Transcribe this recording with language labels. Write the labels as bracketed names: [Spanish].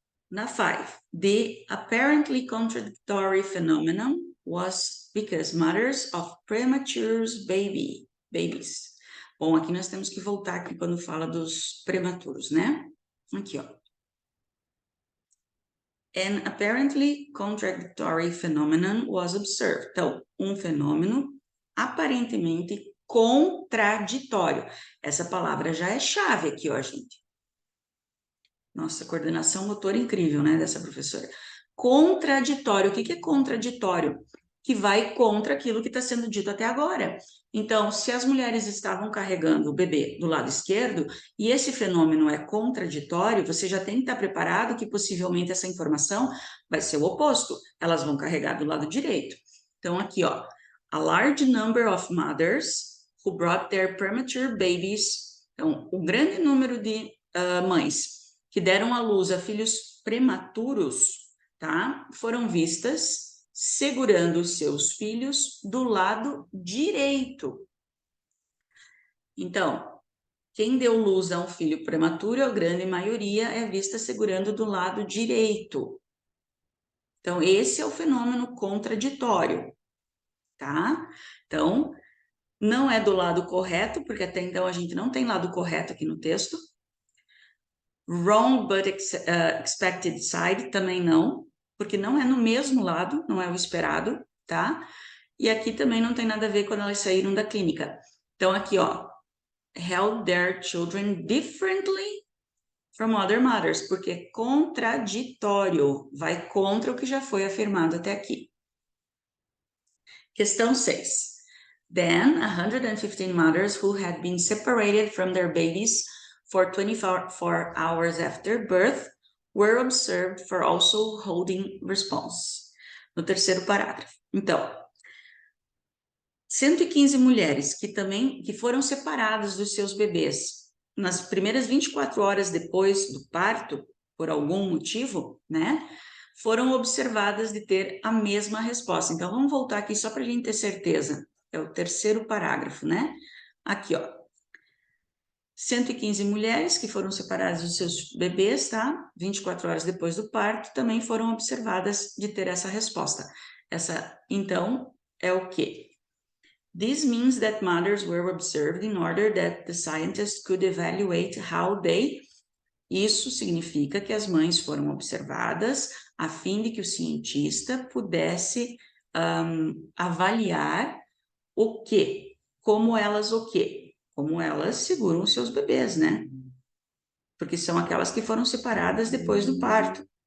[Portuguese] Na 5, [English] the apparently contradictory phenomenon was because mothers of premature babies. [Portuguese] Bom, aqui nós temos que voltar aqui quando fala dos prematuros, né? Aqui, ó. [English] An apparently contradictory phenomenon was observed. [Portuguese] Então, um fenômeno aparentemente contraditório. Essa palavra já é chave aqui, ó, gente. Nossa, coordenação motora incrível, né, dessa professora. Contraditório. O que é contraditório? Que vai contra aquilo que está sendo dito até agora. Então, se as mulheres estavam carregando o bebê do lado esquerdo e esse fenômeno é contraditório, você já tem que estar preparado que possivelmente essa informação vai ser o oposto. Elas vão carregar do lado direito. Então, aqui, ó, [English] a large number of mothers who brought their premature babies. [Portuguese] Então, o grande número de mães que deram à luz a filhos prematuros, tá? Foram vistas segurando seus filhos do lado direito. Então, quem deu luz a um filho prematuro, a grande maioria é vista segurando do lado direito. Então, esse é o fenômeno contraditório, tá? Então, não é do lado correto, porque até então a gente não tem lado correto aqui no texto. [English] Wrong but expected side [Portuguese] também não, porque não é no mesmo lado, não é o esperado, tá? E aqui também não tem nada a ver quando elas saíram da clínica. Então, aqui, ó, [English] held their children differently from other mothers, [Portuguese] porque é contraditório, vai contra o que já foi afirmado até aqui. Questão 6. [English] Then, 115 mothers who had been separated from their babies for 24 hours after birth were observed for also holding response. [Portuguese] No terceiro parágrafo. Então, 115 mulheres que foram separadas dos seus bebês nas primeiras 24 horas depois do parto, por algum motivo, né? foram observadas de ter a mesma resposta. Então, vamos voltar aqui só para a gente ter certeza. É o terceiro parágrafo, né? Aqui, ó. 115 mulheres que foram separadas dos seus bebês, tá? 24 horas depois do parto, também foram observadas de ter essa resposta. Então, é o quê? [English] This means that mothers were observed in order that the scientists could evaluate how they... [Portuguese] Isso significa que as mães foram observadas a fim de que o cientista pudesse avaliar o quê? Como elas o quê? Como elas seguram os seus bebês, né? Porque são aquelas que foram separadas depois do parto.